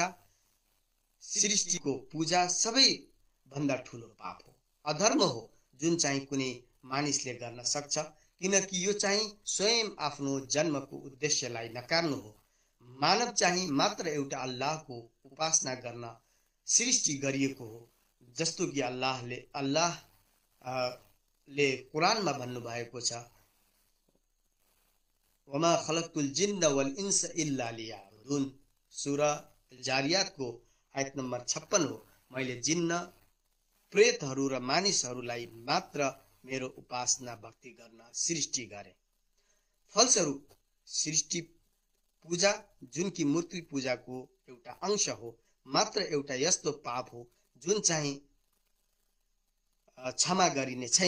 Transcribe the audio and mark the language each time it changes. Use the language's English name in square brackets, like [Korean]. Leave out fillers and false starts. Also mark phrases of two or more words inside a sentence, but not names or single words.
[Nepali] सृष्टिको पूजा सबैभन्दा ठूलो पाप हो, अधर्म हो, जुन चाहिँ कुनै मानिसले गर्न सक्छ, किनकि यो चाहिँ स्वयं आफ्नो जन्मको उद्देश्यलाई नकार्नु हो। मानव चाहिँ मात्र एउटा अल्लाहको उपासना गर्न सृष्टि गरिएको हो, जस्तो कि अल्लाहले कुरानमा भन्नुभएको छ, [Arabic] وما خلقت الجن والإنس إلا ليعبدون. [Nepali] सूरा जारियातको आयत नम्बर 56 हो। मैले जिन्न, प्रेतहरू र मानिसहरूलाई मात्र मेरो उपासना भक्ति गर्न सृष्टि गरे। फलस्वरूप सृष्टि पूजा, जुन कि मूर्ति पूजाको एउटा अंश हो, मात्र एउटा यस्तो पाप हो जुन चाहिँ क्षमा गरिने छैन।